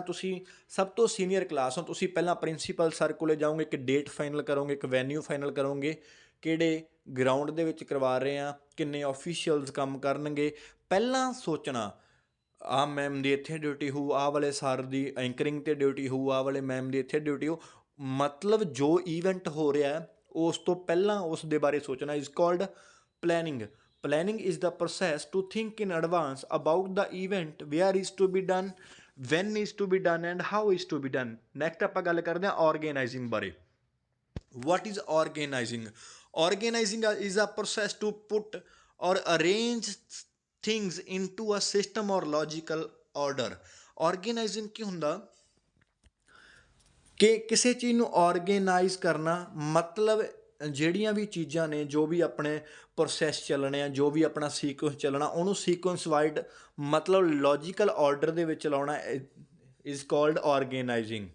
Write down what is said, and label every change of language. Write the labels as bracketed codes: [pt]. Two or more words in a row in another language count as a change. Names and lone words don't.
[pa] ਤੁਸੀਂ ਸਭ ਤੋਂ [en] senior class [pa] ਹੋ, ਤੁਸੀਂ ਪਹਿਲਾਂ [en] principal sir [pa] ਕੋਲ ਜਾਓਗੇ, ਇੱਕ [en] date final [pa] ਕਰੋਗੇ, ਇੱਕ [en] venue final [pa] ਕਰੋਗੇ, ਕਿਹੜੇ ਗਰਾਊਂਡ ਦੇ ਵਿੱਚ ਕਰਵਾ ਰਹੇ ਹਾਂ, ਕਿੰਨੇ ਆਫੀਸ਼ੀਅਲਸ ਕੰਮ ਕਰਨਗੇ, ਪਹਿਲਾਂ ਸੋਚਣਾ ਆਹ ਮੈਮ ਦੀ ਇੱਥੇ ਡਿਊਟੀ ਹੋਊ, ਆਹ ਵਾਲੇ ਸਰ ਦੀ ਐਂਕਰਿੰਗ 'ਤੇ ਡਿਊਟੀ ਹੋਊ, ਆਹ ਵਾਲੇ ਮੈਮ ਦੀ ਇੱਥੇ ਡਿਊਟੀ ਹੋਊ। ਮਤਲਬ ਜੋ ਈਵੈਂਟ ਹੋ ਰਿਹਾ ਉਸ ਤੋਂ ਪਹਿਲਾਂ ਉਸ ਦੇ ਬਾਰੇ ਸੋਚਣਾ [en] is called planning. Planning is the process to think in advance about the event, where is to be done, when is to be done and how is to be done. [pa] Next ਆਪਾਂ ਗੱਲ ਕਰਦੇ ਹਾਂ organizing ਬਾਰੇ। [en] What is organizing? Organizing is a process to put or arrange things into a system or logical order. [pa] Organizing ਕੀ ਹੁੰਦਾ ਕਿ ਕਿਸੇ ਚੀਜ਼ ਨੂੰ ਆਰਗੇਨਾਈਜ਼ ਕਰਨਾ, ਮਤਲਬ ਜਿਹੜੀਆਂ ਵੀ ਚੀਜ਼ਾਂ ਨੇ, ਜੋ ਵੀ ਆਪਣੇ ਪ੍ਰੋਸੈਸ ਚੱਲਣੇ ਆ, ਜੋ ਵੀ ਆਪਣਾ ਸੀਕੁਐਂਸ ਚੱਲਣਾ, ਉਹਨੂੰ [en] sequence wise [pa] ਮਤਲਬ [en] logical order [pa] ਦੇ ਵਿੱਚ ਲਾਉਣਾ [en] is called organizing.